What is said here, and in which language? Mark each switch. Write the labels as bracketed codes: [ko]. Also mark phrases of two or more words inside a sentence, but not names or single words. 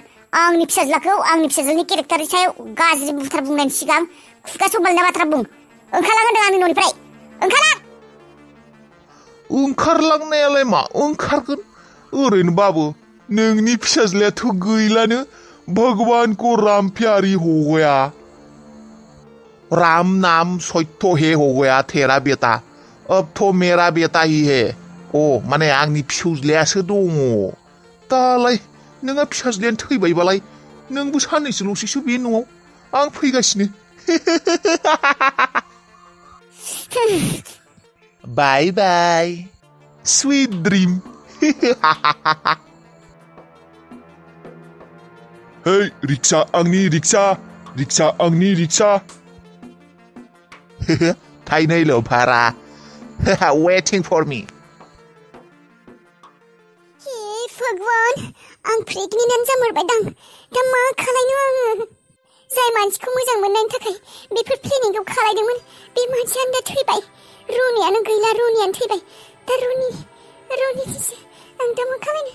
[brx] आंनि फिसाज्लाखौ आंनि फिसाज्लानि केरेक्टारनि सायाव गाज्रि बुंथार बुंनायनि सिगां खुगा सबालनाय बाथ्रा बुं। ओंखारलां होनदों आंनि न'निफ्राय, ओंखारलां। ओंखारलांनायालाय मा ओंखारगोन? ओरैनोबाबो नोंनि फिसाज्लायाथ' गैलानो। [hi] भगवान को राम प्यारी हो गया। राम नाम सत्य है हो गया तेरा बेटा। अब तो मेरा बेटा ही है। [brx] माने आंनि फिसौज्लायासो दङ। दालाय नोंहा फिसाज्लायानो थैबायबालाय नोंबो साननैसोल'सैसो बे न'आव। आं फैगासिनो। [en] bye bye, sweet dream. [brx] Hey, रिक्सा आंनि रिक्सा, रिक्सा आंनि रिक्सा। थाइनैल' भारा। [en] Waiting for me. [hi] हे भगवान, [brx] आं प्रेगनेन्टआनो जामारबायदां। दा मा खालायनो आङो? जाय मानसिखौ मोजां मोननायनि थाखाय बेफोर प्लेनिंखौ खालायदोंमोन, बे मानसियानो दा थैबाय। रनियानो गैला, रनियानो थैबाय। दा रनि आं दा मा खालायनो?